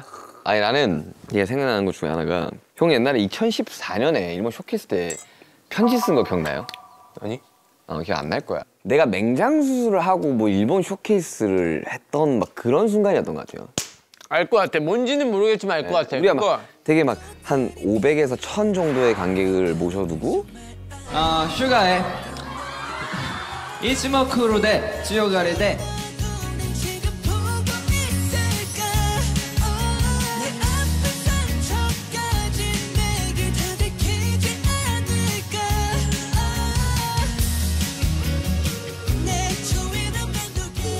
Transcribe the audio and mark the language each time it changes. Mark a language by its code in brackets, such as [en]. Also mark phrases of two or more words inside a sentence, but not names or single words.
[ko] 아니 나는 이게 생각나는 것 중에 하나가 형 옛날에 2014년에 일본 쇼케이스 때 편지 쓴 거 기억나요? 아니? 기억 안 날 거야. 내가 맹장 수술을 하고 뭐 일본 쇼케이스를 했던 막 그런 순간이었던 것 같아요. 알 것 같아. 뭔지는 모르겠지만 알 것 같아. 우리가 그거. 막 되게 막 한 500에서 1000 정도의 관객을 모셔두고 [ja] シュガへいつもクールで強がりで [ko] 지금 보고 있을까 내 아픈 상처까지 내게 다 들키지 않을까 내 주위를 맴돌게